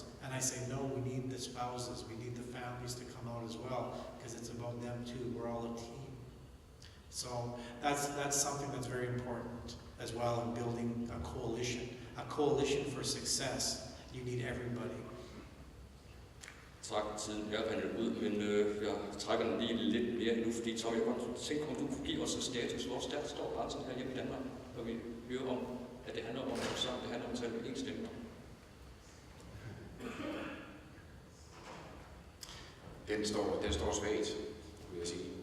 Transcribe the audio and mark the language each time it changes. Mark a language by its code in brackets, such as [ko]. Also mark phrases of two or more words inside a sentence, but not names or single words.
[en] And I say, no, we need the spouses. We need the families to come out as well, because it's about them too. We're all a team. So that's something that's very important as well in building a coalition for success. You need everybody. [da] Tak, tiden er rendet ud, men jeg trækker den lige lidt mere endnu, fordi Tom, jeg godt tænke, om du kunne give os en status. Hvor stærkt står grænsen her hjemme i Danmark, når vi hører om, at det handler om at stå sammen, det handler om at tale med én stemme? Den står svagt, vil jeg sige.